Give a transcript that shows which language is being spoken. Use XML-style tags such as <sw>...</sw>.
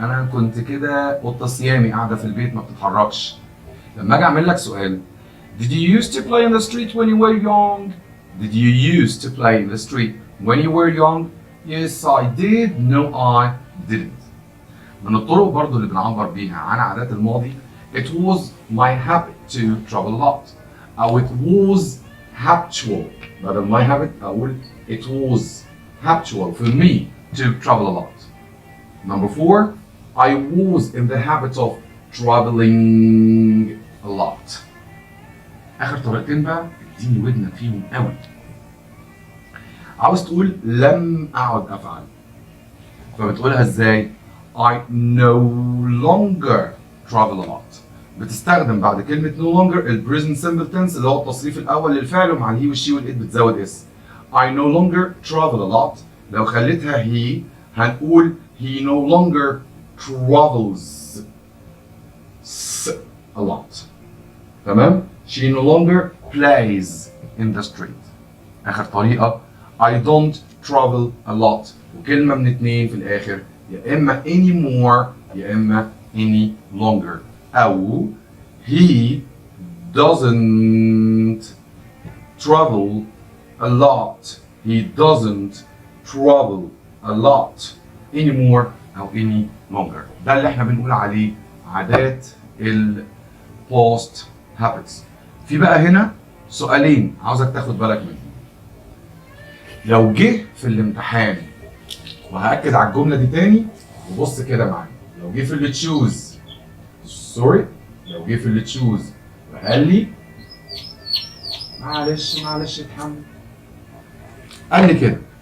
<ar>انا كنت كده قطة صيامي قاعدة في البيت ما بتتحركش. لما اجي اعمل لك سؤال</ar> <en>Did you used to play in the street when you were young? Did you used to play in the street when you were young? Yes I did. No I didn't.</en> <ar>من الطرق برضو اللي بنعبر بيها عن عادات الماضي</ar> <en>It was my habit to travel a lot. أو it was habitual. بدل my habit أقول it was habitual for me to travel a lot. Number 4 I was in the habit of traveling a lot.</en> <ar>آخر طريقتين بقى اديني ودنك فيهم قوي. عاوز تقول لم أعد أفعل فبتقولها ازاي؟</ar> <en>I no longer travel a lot.</en> <ar>بتستخدم بعد كلمة no longer ال present simple tense اللي هو التصريف الأول للفعل ومع الهي والشي والإت بتزود اس.</ar> <en>I no longer travel a lot.</en> <ar>لو خليتها</ar> <en>he هنقول he no longer travels a lot. تمام؟ she no longer plays in the street. آخر طريقة I don't travel a lot.</en> <ar>وكلمة من اتنين في الآخر، يا إما anymore يا إما any longer.</ar> <en>أو he doesn't travel a lot. He doesn't travel a lot anymore أو any longer.</en> <ar>ده اللي احنا بنقول عليه عادات ال past habits. في بقى هنا سؤالين عاوزك تاخد بالك منهم. لو جه في الامتحان، وهأكد على الجملة دي تاني وبص كده معايا، لو جه في اللي تشوز لو جه في اللي تشوز وقال لي معلش اتحمل، قال لي كده</ar>